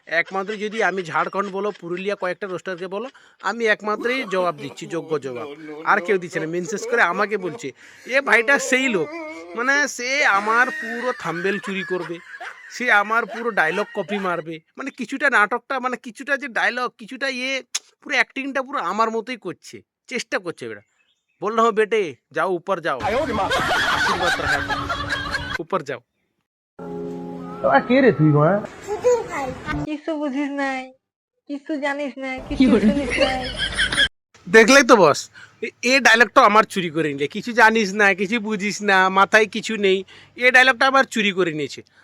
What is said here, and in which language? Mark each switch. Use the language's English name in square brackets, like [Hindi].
[Bangla] একমাত্র যদি আমি ঝাড়খণ্ড বলো, পুরুলিয়া কয়েকটা রোস্টারকে বলো, আমি একমাত্রই জবাব দিচ্ছি, যোগ্য জবাব, আর কেউ দিচ্ছে না। মেনশেষ করে আমাকে বলছে এ ভাইটা সেই লোক, মানে সে আমার পুরো থাম্বেল চুরি করবে, সে আমার পুরো ডায়লগ কপি মারবে, মানে কিছুটা নাটকটা, মানে কিছুটা যে ডায়লগ, কিছুটা পুরো অ্যাক্টিংটা পুরো আমার মতোই করছে, চেষ্টা করছে। [Hindi] বেটা বল রहा हूं बेटे जाओ ऊपर जाओ, आशीर्वाद रहा ऊपर जाओ। [Bangla] কিছু বুঝিস নাই, কিছু জানিস না, কিছু শুনিস নাই। দেখলেই তো বস, এ ডায়লগটা আমার চুরি করে নিলে, কিছু জানিস না, কিছু বুঝিস না, মাথায় কিছু নেই, এ ডায়লগটা আমার চুরি করে নিয়েছে।